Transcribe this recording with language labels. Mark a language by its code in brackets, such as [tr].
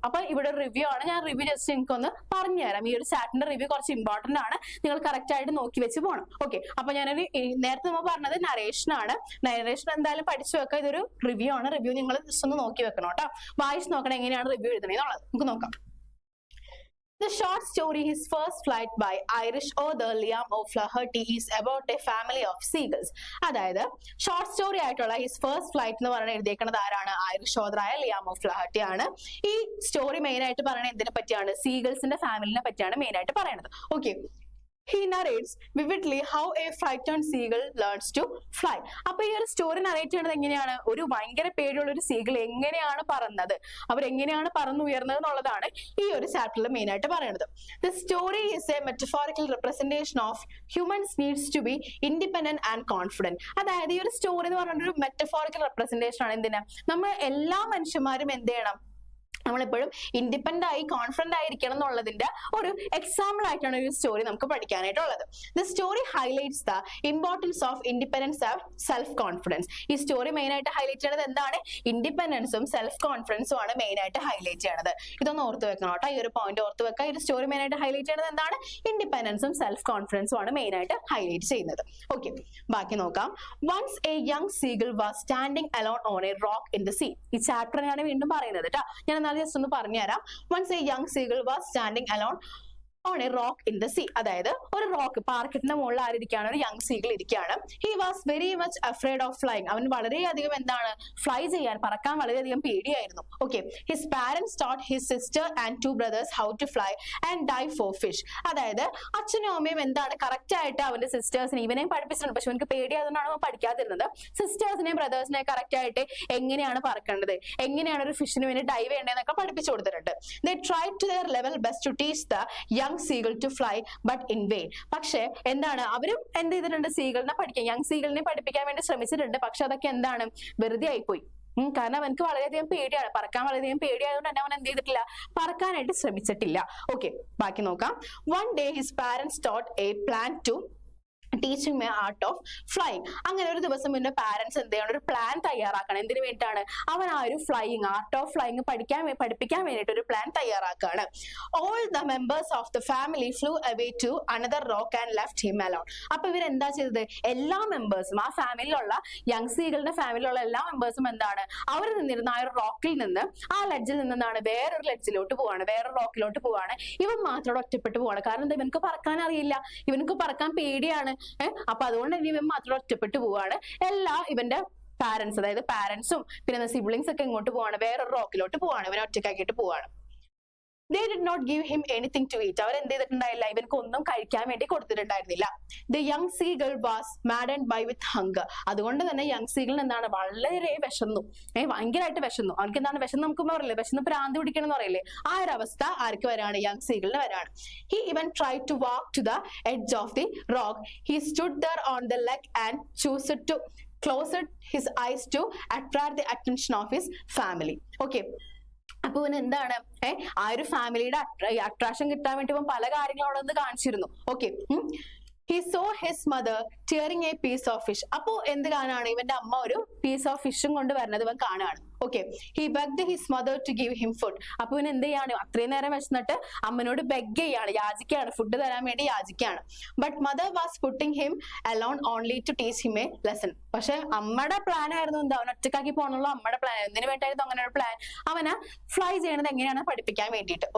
[ml] അപ്പൊ ഇവിടെ ഒരു റിവ്യൂ ആണ്, ഞാൻ റിവ്യൂ ജസ്റ്റ് നിങ്ങൾക്ക് ഒന്ന് പറഞ്ഞുതരാം. ഈ ഒരു ചാപ്റ്ററിന്റെ റിവ്യൂ കുറച്ച് ഇമ്പോർട്ടന്റ് ആണ്, നിങ്ങൾ കറക്റ്റ് ആയിട്ട് നോക്കി വെച്ച് പോകണം. ഓക്കെ, അപ്പൊ ഞാനൊരു നേരത്തെ നമ്മൾ പറഞ്ഞത് നറേഷൻ ആണ്. നറേഷൻ എന്തായാലും പഠിച്ചു വെക്കാം, ഇതൊരു റിവ്യൂ ആണ്. റിവ്യൂ നിങ്ങൾ ജസ്റ്റ് ഒന്ന് നോക്കി വെക്കണം കേട്ടോ, വായിച്ച് നോക്കണം എങ്ങനെയാണ് റിവ്യൂ എഴുതണേന്നുള്ളത്. നമുക്ക് നോക്കാം. [en] The short story His First Flight by Irish author Liam O'Flaherty is about a family of seagulls. [ml] അതായത് ഷോർട്ട് സ്റ്റോറി ആയിട്ടുള്ള ഹിസ് ഫസ്റ്റ് ഫ്ലൈറ്റ് എന്ന് പറഞ്ഞ് എഴുതിയേക്കുന്നത് ആരാണ്, ഐറിഷ് ഓഥറായ ലിയാം ഓഫ്ലഹർട്ടി ആണ്. ഈ സ്റ്റോറി മെയിൻ ആയിട്ട് പറയുന്നത് എന്തിനെ പറ്റിയാണ്, സീഗൾസിന്റെ ഫാമിലിനെ പറ്റിയാണ് മെയിൻ ആയിട്ട് പറയുന്നത്. [en] Okay, he narrates vividly how a frightened seagull learns to fly. [ml] അപ്പൊ ഈ ഒരു സ്റ്റോറി നറേറ്റ് ചെയ്യുന്നത് എങ്ങനെയാണ്, ഒരു ഭയങ്കര പേടിയുള്ള ഒരു സീഗിൾ എങ്ങനെയാണ് പറന്നത്, അവരെങ്ങനെയാണ് പറന്നുയർന്നത് എന്നുള്ളതാണ് ഈ ഒരു ചാപ്റ്ററിൽ മെയിൻ ആയിട്ട് പറയുന്നത്. [en] The story is a metaphorical representation of humans needs to be independent and confident. [ml] അതായത് ഈ ഒരു സ്റ്റോറി എന്ന് പറഞ്ഞ ഒരു മെറ്റഫോറിക്കൽ റെപ്രസെന്റേഷൻ ആണ്. എന്തിനാ, നമ്മൾ എല്ലാ മനുഷ്യന്മാരും എന്ത് ചെയ്യണം, നമ്മളെപ്പോഴും ഇൻഡിപെൻഡന്റ് ആയി കോൺഫിഡന്റ് ആയിരിക്കണം എന്നുള്ളതിന്റെ ഒരു എക്സാമ്പിൾ ആയിട്ടാണ് ഒരു സ്റ്റോറി നമുക്ക് പഠിക്കാനായിട്ടുള്ളത്. [en] The story highlights the importance of independence and self confidence. [ml] ഈ സ്റ്റോറി മെയിൻ ആയിട്ട് ഹൈലൈറ്റ് ചെയ്യുന്നത് എന്താണ്, ഇൻഡിപെൻഡൻസും സെൽഫ് കോൺഫിഡൻസും ആണ് മെയിൻ ആയിട്ട് ഹൈലൈറ്റ് ചെയ്യണത്. ഇതൊന്ന് ഓർത്ത് വെക്കണം കേട്ടോ, ഈ ഒരു പോയിന്റ് ഓർത്ത് വെക്കാം. ഈ ഒരു സ്റ്റോറി മെയിൻ ആയിട്ട് ഹൈലൈറ്റ് ചെയ്യുന്നത് എന്താണ്, ഇൻഡിപെൻഡൻസും സെൽഫ് കോൺഫിഡൻസും ആണ് മെയിൻ ആയിട്ട് ഹൈലൈറ്റ് ചെയ്യുന്നത്. [en] okay, [ml] ബാക്കി നോക്കാം. [en] Once a young seagull was standing alone on a rock in the sea. [ml] ഈ ചാപ്റ്ററിനാണ് വീണ്ടും പറയുന്നത് കേട്ടോ, ഞാൻ ജസ്റ്റ് ഒന്ന് പറഞ്ഞുതരാം. [en] Once a young seagull was standing alone on a rock in the sea. [ml] അതായത് ഒരു റോക്ക്, പാറക്കെട്ടിന്റെ മുകളിൽ ആരിയ്ക്കാണ്, ഒരു യങ് സീഗിൾ ഇരിക്കുകയാണ്. [en] He was very much afraid of flying. [ml] അവൻ വളരെയധികം എന്താണ്, ഫ്ലൈ ചെയ്യാൻ, പറക്കാൻ വളരെയധികം പേടിയായിരുന്നു. [en] Okay, his parents taught his sister and 2 brothers how to fly and dive for fish. [ml] അതായത് അച്ഛനും അമ്മയും എന്താണ് കറക്റ്റ് ആയിട്ട് അവന്റെ സിസ്റ്റേഴ്സിനെ, ഇവനെയും പഠിപ്പിച്ചിട്ടുണ്ട്, പക്ഷെ അവനക്ക് പേടിയായതുകൊണ്ടാണ് അവൻ പഠിക്കാതിരുന്നത്. സിസ്റ്റേഴ്സിനെയും ബ്രദേഴ്സിനെയും കറക്റ്റ് ആയിട്ട് എങ്ങനെയാണ് പറക്കേണ്ടത്, എങ്ങനെയാണ് ഒരു ഫിഷിന് വേണ്ടി ഡൈവ് ചെയ്യേണ്ടതെന്നൊക്കെ പഠിപ്പിച്ചു കൊടുത്തിട്ടുണ്ട്. [en] They tried to their level best to teach the young seagull to fly but in vain. [ml] പക്ഷെ എന്താണ്, അവരും എന്ത് ചെയ്തിട്ടുണ്ട്, സീഗിളിനെ പഠിക്കാൻ, യങ് സീഗിളിനെ പഠിപ്പിക്കാൻ വേണ്ടി ശ്രമിച്ചിട്ടുണ്ട്, പക്ഷെ അതൊക്കെ എന്താണ്, വെറുതെ ആയിപ്പോയി. കാരണം അവനക്ക് വളരെയധികം പേടിയാണ്, പറക്കാൻ വളരെയധികം പേടിയായതുകൊണ്ട് തന്നെ അവൻ എന്ത് ചെയ്തിട്ടില്ല, പറക്കാനായിട്ട് ശ്രമിച്ചിട്ടില്ല. ഓക്കെ, ബാക്കി നോക്കാം. [en] One day his parents taught a plan to teaching my art of flying. [ml] അങ്ങനെ ഒരു ദിവസം പിന്നെ പാരന്റ്സ് എന്ത് ചെയ്യണം, ഒരു പ്ലാൻ തയ്യാറാക്കണം. എന്തിനു വേണ്ടിയിട്ടാണ്, അവൻ ആ ഒരു ഫ്ലൈയിങ്, ആർട്ട് ഓഫ് ഫ്ലൈയിങ് പഠിപ്പിക്കാൻ വേണ്ടിയിട്ട് ഒരു plan തയ്യാറാക്കുകയാണ്. All the members of the family flu away to another rock and left him alone. അപ്പൊ ഇവരെന്താ ചെയ്തത്, എല്ലാ മെമ്പേഴ്സും, ആ ഫാമിലിയിലുള്ള യങ് സീകളുടെ ഫാമിലിയിലുള്ള എല്ലാ മെമ്പേഴ്സും എന്താണ്, അവർ നിന്നിരുന്ന ആ ഒരു റോക്കിൽ നിന്ന്, ആ ലെഡ്ജിൽ നിന്നാണ് വേറൊരു ലെഡ്ജിലോട്ട് പോവാണ്, വേറൊരു റോക്കിലോട്ട് പോവാണ്. ഇവൻ മാത്രം ഒറ്റപ്പെട്ടു പോവാണ്. കാരണം എന്താ, ഇവനക്ക് പറക്കാൻ അറിയില്ല, ഇവനക്ക് പറക്കാൻ പേടിയാണ്. അപ്പൊ അതുകൊണ്ട് തന്നെ ഇവൻ മാത്രം ഒറ്റപ്പെട്ടു പോവാണ്. ഇവന്റെ പാരന്റ്സ്, അതായത് പാരന്റ്സും പിന്നെ സിബ്ലിങ്സ് ഒക്കെ ഇങ്ങോട്ട് പോവാണ്, വേറൊരു റോക്കിലോട്ട് പോവാണ്, ഇവനെ ഒറ്റക്കാക്കിയിട്ട് പോവാണ്. [en] They did not give him anything to eat. [ml] അവർ എന്ത് ചെയ്തിട്ടുണ്ടായില്ല, ഇവർക്ക് ഒന്നും കഴിക്കാൻ വേണ്ടി കൊടുത്തിട്ടുണ്ടായിരുന്നില്ല. [en] The young seagull was maddened by with hunger. [ml] അതുകൊണ്ട് തന്നെ യങ് സീഗിൾ എന്താണ്, വളരെ വിശന്നു, ഭയങ്കരമായിട്ട് വിശന്നു. അവർക്ക് എന്താണ് വിശന്ന്, നമുക്ക് പറയില്ലേ, വിശന്ന് ഭ്രാന്ത് പിടിക്കണം എന്ന് പറയില്ലേ, ആ ഒരു അവസ്ഥ ആർക്ക് വരാണ്, യങ് സീഗിളിന് വരാണ്. [en] He even tried to walk to the edge of the rock. He stood there on the leg and closed his eyes to attract the attention of his family. [ml] Okay, അപ്പൊ ഇവൻ എന്താണ്, ആ ഒരു ഫാമിലിയുടെ അട്രാക്ഷൻ കിട്ടാൻ വേണ്ടി ഇവൻ പല കാര്യങ്ങളും അവിടെ നിന്ന് കാണിച്ചിരുന്നു. [en] Okay, he saw his mother tearing a piece of fish. [ml] അപ്പോ എന്ത് കാണാണ്, ഇവന്റെ അമ്മ ഒരു പീസ് ഓഫ് ഫിഷും കൊണ്ട് വരുന്നത് ഇവൻ കാണുകയാണ്. [en] Okay, he begged his mother to give him food. [ml] അപ്പൊ ഇവൻ എന്ത് ചെയ്യാണ്, അത്രയും നേരം വിശന്നിട്ട് അമ്മനോട് ബെഗ് ചെയ്യാണ്, യാചിക്കുകയാണ്, ഫുഡ് തരാൻ വേണ്ടി യാചിക്കുകയാണ്. [en] But mother was putting him alone only to teach him a lesson. [ml] പക്ഷെ അമ്മയുടെ പ്ലാൻ ആയിരുന്നു എന്താ, അവൻ ഒറ്റക്കാക്കി പോകണുള്ള അമ്മയുടെ പ്ലാൻ. എന്തിനു വേണ്ടായിരുന്നു അങ്ങനെ ഒരു പ്ലാൻ, അവനെ ഫ്ലൈ ചെയ്യണത് എങ്ങനെയാണ് പഠിപ്പിക്കാൻ വേണ്ടിയിട്ട്.